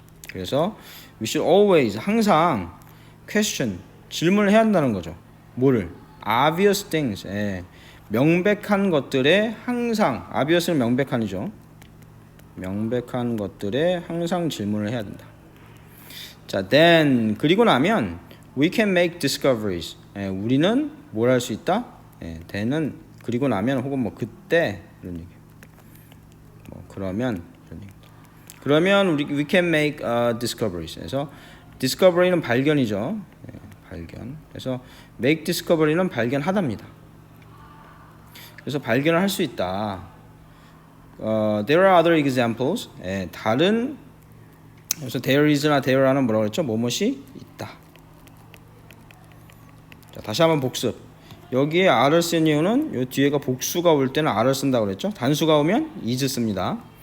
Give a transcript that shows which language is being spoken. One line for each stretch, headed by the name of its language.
Korean: 그래서
English: we should always
Korean: 항상 question 질문을 해야 한다는 거죠. 뭐를?
English: obvious things
Korean: 명백한 것들에 항상 obvious는 명백한이죠. 명백한 것들에 항상 질문을 해야 된다.
English: 자, then
Korean: 그리고 나면
English: we can make discoveries.
Korean: 우리는 뭘 할 수 있다? then은 그리고 나면 혹은 뭐 그때 이런 얘기. 뭐 그러면 이런 얘기. 그러면
English: we can make discoveries.
Korean: 그래서 discovery는 발견이죠. 발견. 그래서
English: make discovery
Korean: 는 발견하답니다. 그래서 발견을 할 수 있다.
English: There are other examples.
Korean: 다른 그래서 there is나 there라는 뭐라고 그랬죠? 뭐뭇이 있다. 자, 다시 한번 복습. 여기에 are를 쓴 이유는 요 뒤에가 복수가 올 때는 are를 쓴다고 그랬죠? 단수가 오면 is 씁니다.